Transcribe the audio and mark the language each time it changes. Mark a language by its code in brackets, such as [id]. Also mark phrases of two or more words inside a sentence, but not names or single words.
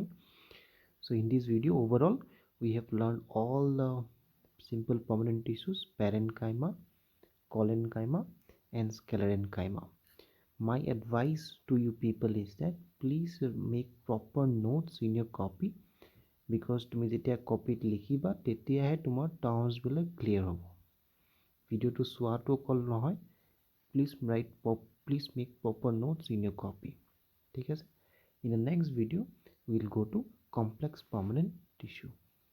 [en] So in this video overall we have learned all the simple permanent tissues: parenchyma, collenchyma and sclerenchyma. My advice to you people is that please make proper notes in your copy, because [as] তুমি যেতিয়া কপিত লিখিবা তেতিয়াহে তোমাৰ টাৰ্মছ বিলাক ক্লিয়াৰ হ'ব। ভিডিঅ'টো চোৱাটো অকল নহয়, [en] please make proper notes in your copy, [as] ঠিক আছে? [en] In the next video we will go to complex permanent tissue.